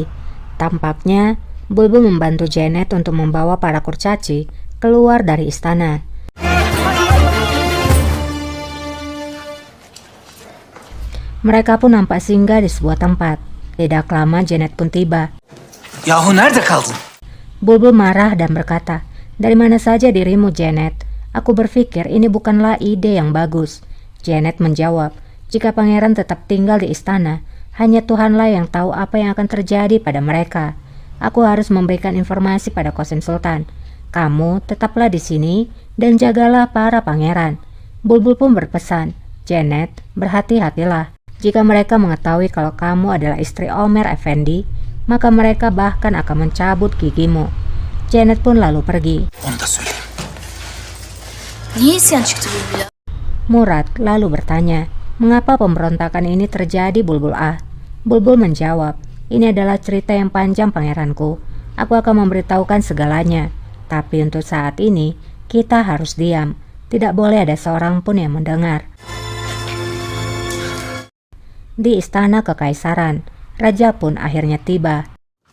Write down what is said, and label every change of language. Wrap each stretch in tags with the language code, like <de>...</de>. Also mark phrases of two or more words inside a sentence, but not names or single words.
<id>Tampaknya Bulbul membantu Janet untuk membawa para kurcaci keluar dari istana. Mereka pun nampak singgah di sebuah tempat. Tidak lama Janet pun tiba.</id> <tr>Yahu nerede kaldın?</tr> <id>Bulbul marah dan berkata, dari mana saja dirimu, Janet? Aku berpikir ini bukanlah ide yang bagus. Janet menjawab, jika pangeran tetap tinggal di istana, hanya Tuhanlah yang tahu apa yang akan terjadi pada mereka. Aku harus memberikan informasi pada Qasem Sultan. Kamu tetaplah di sini dan jagalah para pangeran. Bulbul pun berpesan, Janet, berhati-hatilah. Jika mereka mengetahui kalau kamu adalah istri Omer Effendi, maka mereka bahkan akan mencabut gigimu. Janet pun lalu pergi.</id> <tr>Onu da söyleyeyim. Niye isyan çıktı Bülbül ya?</tr> <id>Murad lalu bertanya, mengapa pemberontakan ini terjadi, Bulbul Ah? Bulbul menjawab, ini adalah cerita yang panjang, pangeranku. Aku akan memberitahukan segalanya. Tapi untuk saat ini, kita harus diam. Tidak boleh ada seorang pun yang mendengar. Di istana kekaisaran, raja pun akhirnya tiba.</id>